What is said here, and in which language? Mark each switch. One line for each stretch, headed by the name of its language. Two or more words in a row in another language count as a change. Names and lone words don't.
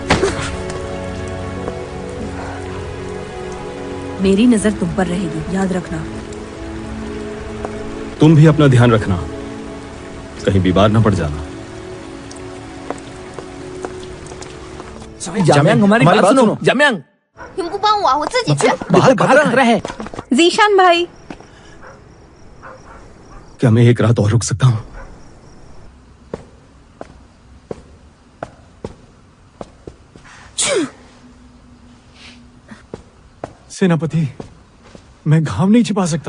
Hindi: मेरी नजर तुम पर रहेगी, याद रखना। तुम भी अपना ध्यान रखना, कहीं बीमार ना पड़ जाना। जाम्यांग, हमारी बात सुनो। जाम्यांग,
Chinese: 你们不帮我，我自己去。
Hindi: बाहर बाहर कर रहा है। ज़ीशान भाई, क्या मैं एक रात और रुक सकता हूं? सेनापति, मैं घाव नहीं छिपा सकता।